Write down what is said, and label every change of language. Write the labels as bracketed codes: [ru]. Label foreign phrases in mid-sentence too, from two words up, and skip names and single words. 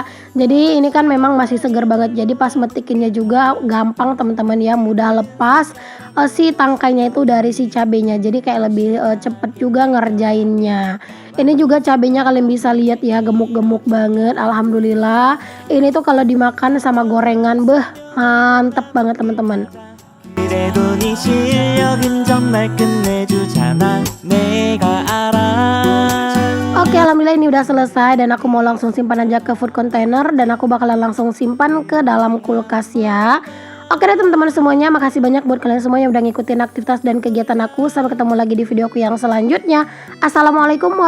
[id] Jadi ini kan memang masih segar banget. Jadi pas metikinnya juga gampang teman-teman ya, mudah lepas si tangkainya itu dari si cabenya. Jadi kayak lebih cepet juga ngerjainnya. Ini juga cabenya kalian bisa lihat ya, gemuk-gemuk banget. Alhamdulillah. Ini tuh kalau dimakan sama gorengan, beh, mantep banget teman-teman. [ko] 그래도 네 실력은 정말 끝내주잖아 내가 알아. [id] Oke, alhamdulillah ini udah selesai dan aku mau langsung simpan aja ke food container dan aku bakalan langsung simpan ke dalam kulkas ya. Oke deh teman-teman semuanya, makasih banyak buat kalian semua yang udah ngikutin aktivitas dan kegiatan aku. Sampai ketemu lagi di video aku yang selanjutnya.